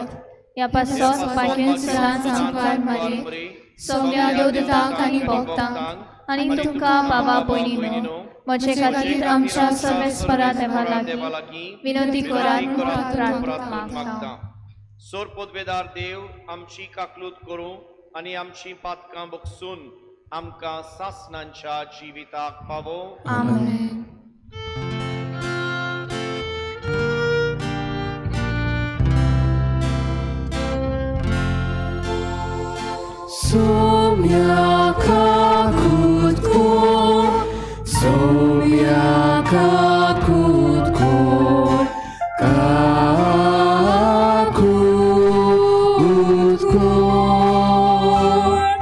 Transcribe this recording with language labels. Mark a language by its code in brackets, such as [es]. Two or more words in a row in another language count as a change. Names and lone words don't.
[kok] ह्या पासत पाटयेन सदांच आमकां मारे सगळ्या देवदूतांक आनी भक्तांक आनी तुमकां बाबा भयणीनो म्हजे खातीर आमच्या सर्वेस्परा देवा लागीं विनंती करात मागता. सोरपोतवेदार देव आमची काकलूत करूं आनी आमची पातकां बगसून आमकां सासणांच्या जिविताक पावो. आमेन. Somia kakut kor, somia kakut kor, kakut kor.